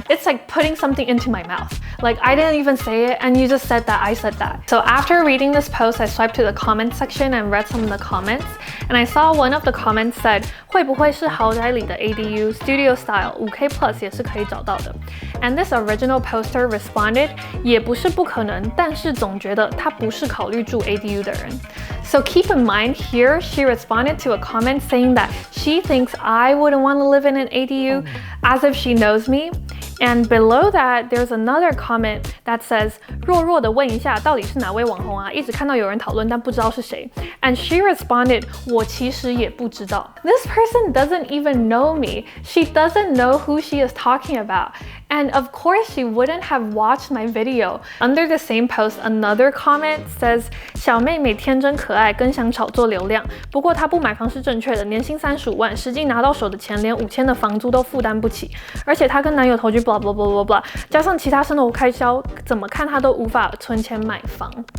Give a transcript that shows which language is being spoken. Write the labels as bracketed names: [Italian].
[English] It's like putting something into my mouth. Like I didn't even say it, and you just said that I said that. So after reading this post, I swiped to the comment section and read some of the comments, and I saw one of the comments said, [Chinese] 会不会是豪宅里的 ADU Studio Style 5K Plus 也是可以找到的? [English] And this original poster responded, [Chinese] 也不是不可能，但是总觉得他不是考虑住 ADU 的人. [English] So keep in mind here, she responded to a comment saying that she thinks I wouldn't want to live in an ADU, as if she knows me. And below that, there's another comment that says, [Chinese] 弱弱的问一下，到底是哪位网红啊？一直看到有人讨论，但不知道是谁。 [English] And she responded, [Chinese] 我其实也不知道。 [English] This person doesn't even know me. She doesn't know who she is talking about. And of course, she wouldn't have watched my video. Under the same post, another comment says, [Chinese] 小妹妹天真可爱，更想炒作流量。不过她不买房是正确的，年薪35万，实际拿到手的钱连5000的房租都负担不起。而且她跟男友同居 blah blah blah blah blah， 加上其他生活开销，怎么看她都无法存钱买房。